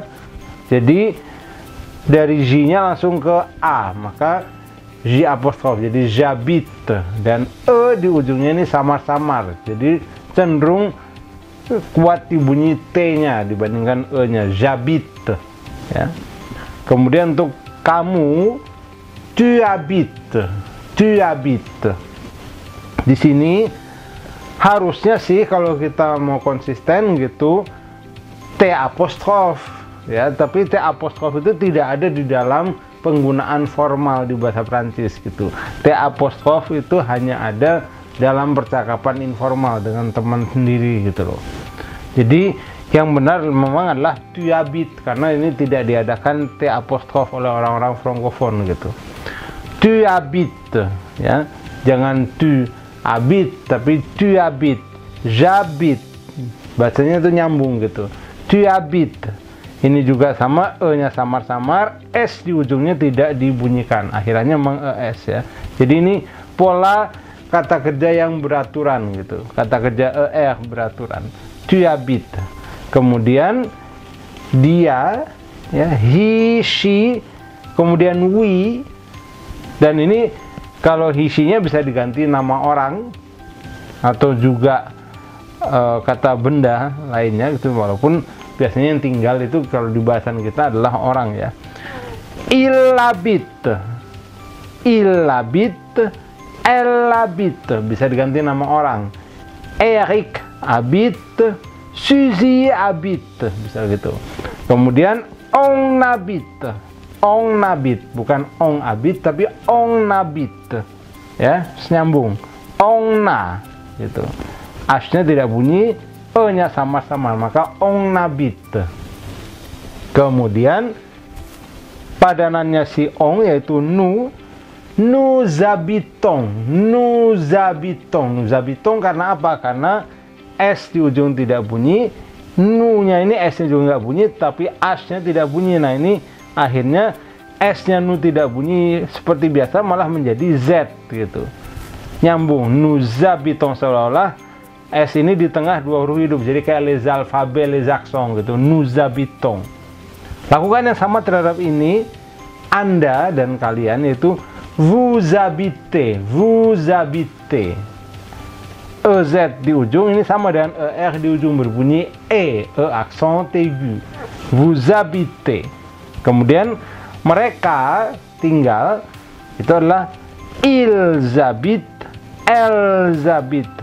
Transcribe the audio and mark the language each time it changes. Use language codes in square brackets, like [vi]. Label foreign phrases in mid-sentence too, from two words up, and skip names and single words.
[id] Jadi dari j-nya langsung ke a, maka j apostrof, jadi j'habite, dan e di ujungnya ini samar-samar, jadi cenderung kuat dibunyi t-nya dibandingkan e-nya, j'habite ya. Kemudian untuk kamu, [fr] tu habites. [id] Di sini harusnya sih kalau kita mau konsisten gitu t apostrof ya, tapi t apostrof itu tidak ada di dalam penggunaan formal di bahasa Prancis gitu. T apostrof itu hanya ada dalam percakapan informal dengan teman sendiri gitu loh. Jadi yang benar memang adalah [fr] tu habites, [id] karena ini tidak diadakan T apostrof oleh orang-orang frankofon gitu. [fr] Tu habites [id] ya, jangan [fr] tu habites tapi tu habites. J'habite, [id] bacanya itu nyambung gitu. [fr] Tu habites. [id] Ini juga sama, e-nya samar-samar, s di ujungnya tidak dibunyikan, akhirannya memang es ya. Jadi ini pola kata kerja yang beraturan gitu, kata kerja er beraturan. [fr] Tu habites. [id] Kemudian dia ya, [en] he, she, [id] kemudian we, dan ini kalau [en] he, she- [id] nya bisa diganti nama orang atau juga kata benda lainnya gitu, walaupun biasanya yang tinggal itu kalau di bahasan kita adalah orang ya. [fr] Il habite, elle habite, [id] bisa diganti nama orang. [fr] Eric habite, Suzy habite, [id] bisa gitu. [fr] Kemudian on habite, bukan on habite tapi on habite [id] ya, senyambung. Onna gitu. H-nya tidak bunyi, E-nya sama-sama, maka [fr] on habite. [id] Kemudian padanannya si on yaitu [fr] nous habitons. [id] Karena apa? Karena S di ujung tidak bunyi, nu-nya ini S-nya juga nggak bunyi, tapi H-nya tidak bunyi. Nah ini akhirnya S-nya nu tidak bunyi seperti biasa, malah menjadi Z gitu. Nyambung, [fr] nous habitons, [id] seolah-olah S ini di tengah dua huruf hidup, jadi kayak [fr] les alphabets, les accents [id] gitu. [fr] Nous habitons. [id] Lakukan yang sama terhadap ini, Anda dan kalian, yaitu [fr] vous habitez. [id] EZ di ujung ini sama dengan ER di ujung, berbunyi E [fr] accent aigu. Vous habitez. [id] Kemudian mereka tinggal, itu adalah [fr] ils habitent, elles habitent.